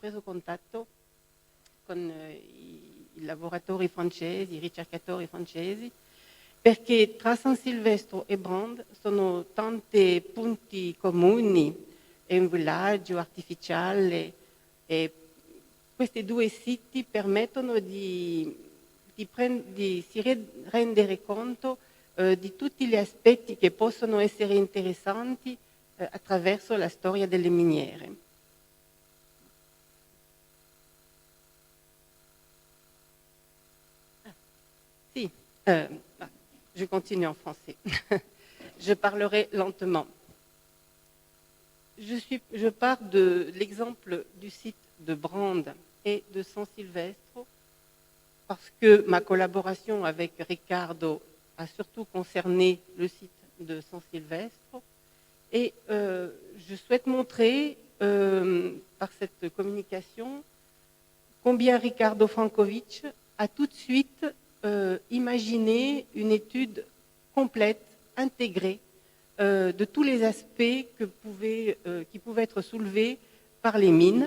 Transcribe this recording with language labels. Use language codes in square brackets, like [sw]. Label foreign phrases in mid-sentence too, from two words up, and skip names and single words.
[it] preso contatto con i lavoratori francesi, i ricercatori francesi, perché tra San Silvestro e Brande sono tanti punti comuni, è un villaggio artificiale e questi due siti permettono di si rendere conto di tutti gli aspetti che possono essere interessanti attraverso la storia delle miniere. Si, [fr] je continue en français. Je parlerai lentement. Je pars de l'exemple du site de Brande et de San Silvestro parce que ma collaboration avec Riccardo a surtout concerné le site de San Silvestro et je souhaite montrer par cette communication combien Riccardo Frankovic a tout de suite imaginé une étude complète, intégrée, de tous les aspects qui pouvaient être soulevés par les mines.